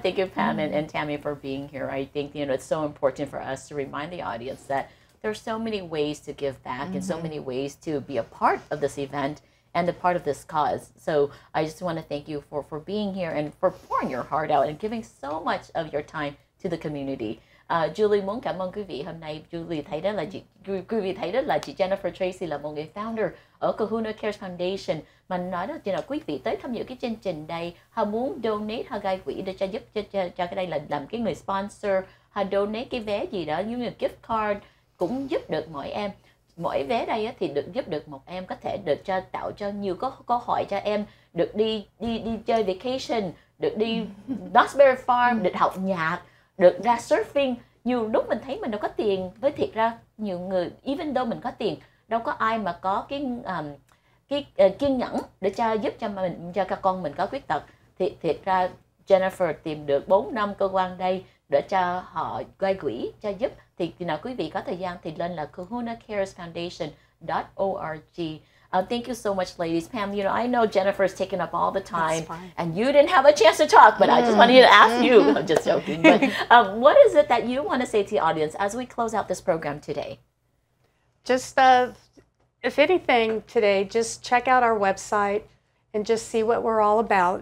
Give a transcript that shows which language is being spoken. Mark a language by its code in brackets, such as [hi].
[en] Thank you, Pam and Tammy, for being here. I think it's so important for us to remind the audience that there's so many ways to give back and so many ways to be a part of this event and a part of this cause. So I just want to thank you for being here and for pouring your heart out and giving so much of your time to the community. [vi] Julie muốn cảm ơn quý vị. Hôm nay Julie thấy đó là quý vị thấy đó là chị Jennifer Tracy là một người founder ở Kahuna Cares Foundation, mà nói đó là quý vị tới tham dự cái chương trình đây, họ muốn donate, họ gây quỹ để cho giúp cho cái đây là làm cái người sponsor, họ donate cái vé gì đó như là gift card cũng giúp được mỗi em. Mỗi vé đây thì được giúp được một em, có thể được tạo cho nhiều cơ hội cho em được đi chơi vacation, được đi Knott's Farm, được học nhạc, được ra surfing. Nhiều lúc mình thấy mình đâu có tiền, với thiệt ra nhiều người [en] even though [vi] mình có tiền, đâu có ai mà có cái kiên nhẫn để giúp cho các con mình có khuyết tật. Thì thiệt ra Jennifer tìm được 4 năm cơ quan đây để cho họ gây quỹ cho giúp. Thì nào quý vị có thời gian thì lên là kahunacaresfoundation.org. [en] Thank you so much, ladies. Pam, I know Jennifer's taken up all the time, and you didn't have a chance to talk, but I just wanted to ask you. I'm just joking. But what is it that you want to say to the audience as we close out this program today? Just, if anything today, just check out our website and just see what we're all about.